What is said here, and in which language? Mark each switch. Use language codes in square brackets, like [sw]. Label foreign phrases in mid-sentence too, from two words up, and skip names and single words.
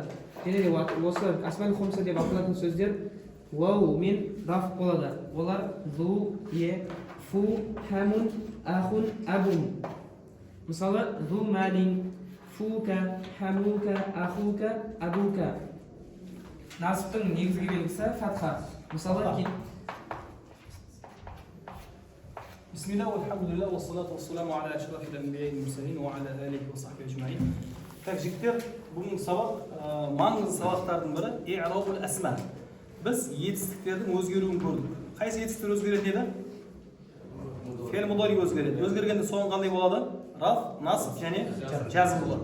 [kk] Және де осы [ar] أسماء خمسة [kk] деп аталатын сөздер вау мен раф болады. [ar] Олар ذو، ي، فو، حمٌ، أخٌ، أبٌ. Мысалы ذو مال، فوك، حموك، أخوك، أبوك. [kk] Насыптың негізгі белгісі фатха. Мысалы [ar] بسم الله والحمد لله والصلاة والسلام على أشرف الأنبياء والمرسلين وعلى آله وصحبه أجمعين. [kk] Так, жігіттер, бүгінгі сабақ маңызды сабақтардың бірі [ar] إعراب الأسماء. [kk] Біз етістіктердің өзгеруін көрдік. Қайсы етістіктер өзгереді еді? [ar] فعل مضارع өзгереді. [kk] Өзгергенде соңы қандай болады? Раф, насб және жазм болады.